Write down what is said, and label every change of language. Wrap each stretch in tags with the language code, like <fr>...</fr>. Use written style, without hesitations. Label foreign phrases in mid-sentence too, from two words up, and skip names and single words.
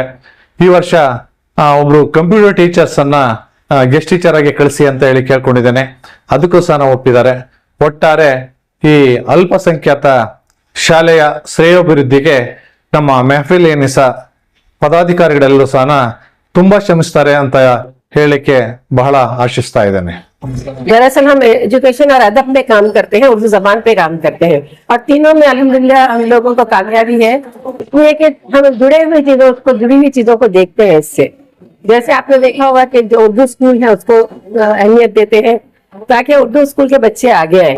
<kn>ಈ ವರ್ಷ ಒಬ್ರು</kn> <en>computer teachers</en> <kn>ಅನ್ನ</kn> <en>guest teacher</en> <kn>ಆಗಿ ಕಳಿಸಿ ಅಂತ ಹೇಳಿ ಕೇಳ್ಕೊಂಡಿದ್ದೇನೆ. ಅದಕ್ಕೂ ಸಹ ಒಪ್ಪಿದ್ದಾರೆ. ಒಟ್ಟಾರೆ ಈ ಅಲ್ಪಸಂಖ್ಯಾತ ಶಾಲೆಯ ಶ್ರೇಯೋಭಿವೃದ್ಧಿಗೆ ನಮ್ಮ ಮೆಹಫಿಲ್ ಎ ನಿಸಾ ಪದಾಧಿಕಾರಿಗಳೆಲ್ಲರೂ ಸಹ ತುಂಬಾ ಶ್ರಮಿಸ್ತಾರೆ ಅಂತ ಹೇಳಲಿಕ್ಕೆ ಬಹಳ ಆಶಿಸ್ತಾ ಇದ್ದೇನೆ.</kn> <hi>दरअसल हम एजुकेशन और अदब में काम करते हैं, उर्दू जबान पे काम करते हैं, और तीनों में अल्हम्दुलिल्लाह हम लोगों को कामयाबी है ये कि हम जुड़ी हुई चीजों को देखते हैं इससे। जैसे आपने देखा होगा कि जो उर्दू स्कूल है उसको अहमियत देते हैं ताकि उर्दू स्कूल के बच्चे आगे आए।</hi>